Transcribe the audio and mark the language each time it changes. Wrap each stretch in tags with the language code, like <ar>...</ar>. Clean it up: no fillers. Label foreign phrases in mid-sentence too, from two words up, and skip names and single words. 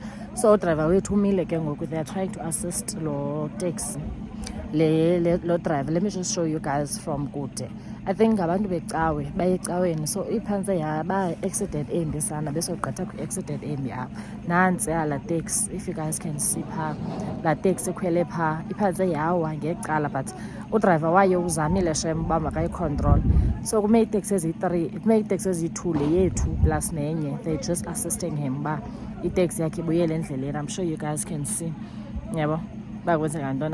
<xh>So driver wethu umile ke ngoku,</xh> <en>they are trying to assist</en> <xh>lo taxi, lo driver.</xh> <en>Let me just show you guys from kude. I think</en> <xh>abantu becawe baye ecaweni so iphantse yaba-accident embi sana besogqitha kwi-accident embi apha nantsi laa taxi</xh> <en>if you guys can see</en> <xh>phaa laa taxi ikhwele phaa iphantse yawa ngecala but udrayiva wayo uzamile shem uba makayicontrol so kume iteksi eziyi-2 le yethu plus nenye</xh> <en>they just assisting him</en> <xh>uba iteksi yakhe ibuyele endleleni.</xh> <en>I'm sure you guys can see</en> <xh>yabo uba kwenzeka ntoni.</xh>